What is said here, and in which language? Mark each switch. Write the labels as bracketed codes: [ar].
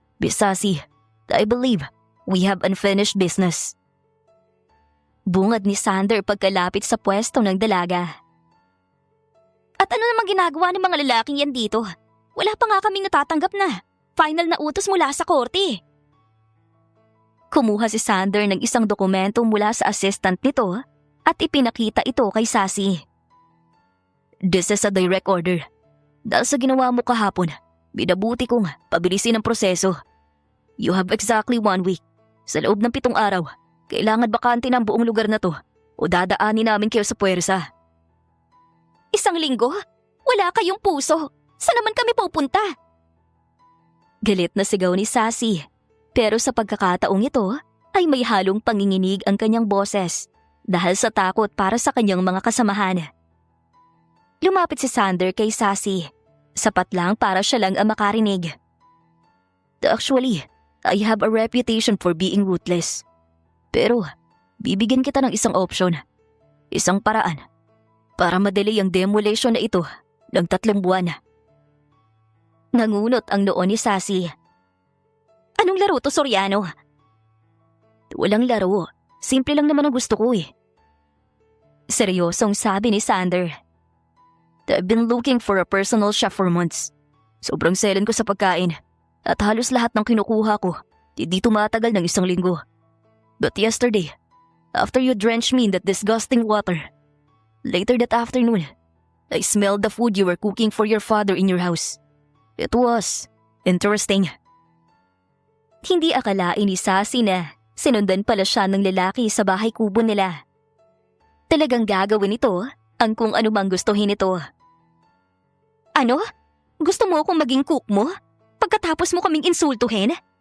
[en] "Sassy, I believe we have unfinished business." [tl] Bungad ni Sander pagkalapit sa pwesto ng dalaga. "At ano namang ginagawa ng mga lalaking yan dito? Wala pa nga kaming natatanggap na final na utos mula sa korte." Kumuha si Sander ng isang dokumento mula sa assistant nito at ipinakita ito kay Sassy. [en] "This is a direct order. [tl] Dahil sa ginawa mo kahapon, binabuti kong pabilisin ang proseso. [en] You have exactly 1 week. [tl] Sa loob ng 7 araw, kailangan bakante ng buong lugar na to o dadaanin namin kayo sa puwersa." "1 linggo? Wala kayong puso. Saan naman kami pupunta?" Galit na sigaw ni Sassy. Pero sa pagkakataong ito ay may halong panginginig ang kanyang boses dahil sa takot para sa kanyang mga kasamahan. Lumapit si Sander kay Sassy. Sapat lang para siya lang ang makarinig. [en] "Actually, I have a reputation for being ruthless. [tl] Pero bibigyan kita ng isang option. Isang paraan para madali ang demolition na ito ng 3 buwan." Nangunot ang noo ni Sassy. Anong laro to, Soriano? Walang laro. Simple lang naman ang gusto ko eh. Seryosong sabi ni Sander. [en] I've been looking for a personal chef for months. [tl] Sobrang selan ko sa pagkain. At halos lahat ng kinukuha ko, hindi tumatagal ng 1 linggo. [en] But yesterday, after you drenched me in that disgusting water, later that afternoon, I smelled the food you were cooking for your father in your house. It was interesting. [tl] Hindi akalain ni Sassy na sinundan pala siya ng lalaki sa bahay kubo nila. Talagang gagawin ito ang kung ano mang gustuhin ito. Ano? Gusto mo akong maging cook mo? Pagkatapos mo kaming insultuhin?